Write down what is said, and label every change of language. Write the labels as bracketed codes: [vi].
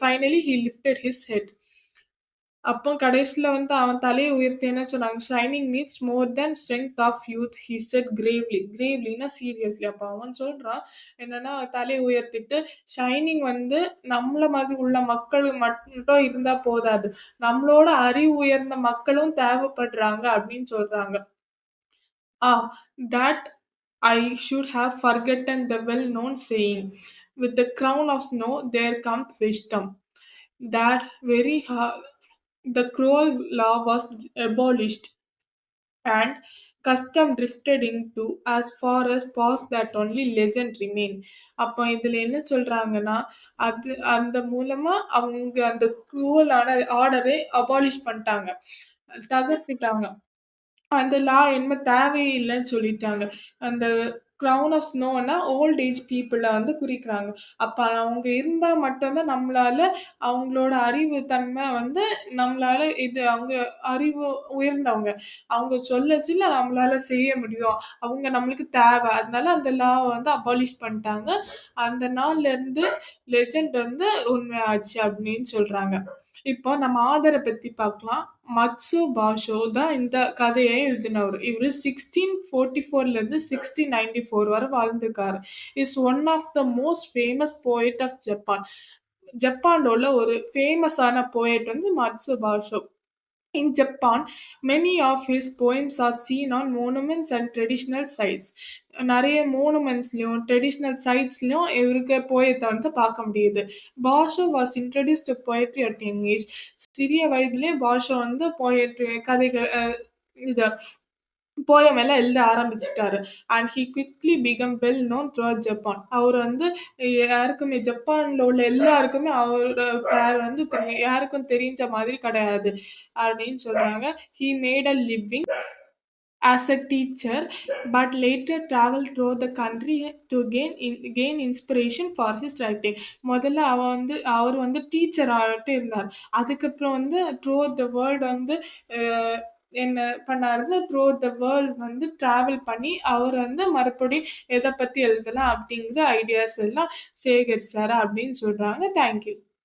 [en] Finally he lifted his head. [ta] அப்போ கடைசில வந்து அவன் தலைய உயர்த்தி என்ன சொன்னாங்க, [en] "Shining needs more than strength of youth" he said gravely. [ta] கிரேவ்லினா seriously. அப்ப அவன் சொல்றான் என்னன்னா, தலைய உயர்த்திட்டு, "ஷைனிங் வந்து நம்மள மாதிரி உள்ள மக்கள் மட்டும் இருந்தா போதாது. நம்மளோட அறிவு உயர்ந்த மக்களும் தேவைப்படுறாங்க" அப்படின்னு சொல்றாங்க. [en] That I should have forgotten the well-known saying, "With the crown of snow there comes wisdom." That very the cruel law was abolished, and custom drifted into as far as past that only legend remain. [ta] அப்ப இதுல என்ன சொல்றாங்கன்னா, அந்த மூலமா அவங்க அந்த குரூவலான ஆர்டரை abolish பண்ணிட்டாங்க. தகர்த்துட்டாங்க. அந்த லா இனிமே தேவையே இல்லன்னு சொல்லிட்டாங்க. அந்த [en] crown of ஸ்னோன்னா old age பீப்பிள [ta] வந்து குறிக்கிறாங்க. அப்ப அவங்க இருந்தா மட்டும் தான் நம்மளால அவங்களோட அறிவு தன்மை வந்து நம்மளால அவங்க அறிவு உயர்ந்தவங்க. அவங்க சொல்லச்சில நம்மளால செய்ய முடியும். அவங்க நம்மளுக்கு தேவை. அதனால அந்த லாவ வந்து அபாலிஷ் பண்ணிட்டாங்க. அந்த நாள்லருந்து லெஜெண்ட் வந்து உண்மையாச்சு அப்படின்னு சொல்றாங்க. இப்போ நம்ம ஆதர பத்தி பார்க்கலாம். மட்சு பாஷோ தான் இந்த கதைய எழுதினவரு. இவரு 1644லேருந்து 1694 வரை வாழ்ந்திருக்காரு. [en] Is one of the most famous poet of Japan. [ta] ஜப்பான்ல உள்ள ஒரு ஃபேமஸான போயட் வந்து மட்சு பாஷோ. [en] In Japan, many of his poems are seen on monuments and traditional sites. [ta] நெறைய மோனுமெண்ட்ஸ்லயும், ட்ரெடிஷனல் சைட்ஸ்லயும் இவருக்கு போயத்த வந்து பார்க்க முடியுது. [en] Basho was introduced to poetry at young age. [ta] சிறிய வயதிலே பாஷோ வந்து போயட்ரி கதைகள் இது போயம் எல்லாம் எழுத ஆரம்பிச்சுட்டாரு. [en] And he quickly become well known throughout Japan. [ta] அவர் வந்து யாருக்குமே ஜப்பான்ல உள்ள எல்லாருக்குமே அவரோட பேர் வந்து யாருக்கும் தெரிஞ்ச மாதிரி கிடையாது அப்படின்னு சொல்றாங்க. [en] He made a living as a teacher, but later traveled throughout the country to gain inspiration for his writing. [ta] முதல்ல அவர் வந்து டீச்சர் ஆகிட்டு இருந்தார். அதுக்கப்புறம் வந்து [en] throughout the world [ta] வந்து அஹ், என்ன பண்ணாருன்னா த்ரூஅவுட் த வேர்ல்டு வந்து டிராவல் பண்ணி அவர் வந்து மறுபடியும் எதை பற்றி எழுதலாம் அப்படிங்கிற ஐடியாஸ் எல்லாம் சேகரிச்சாரு அப்படின்னு சொல்றாங்க. தேங்க்யூ.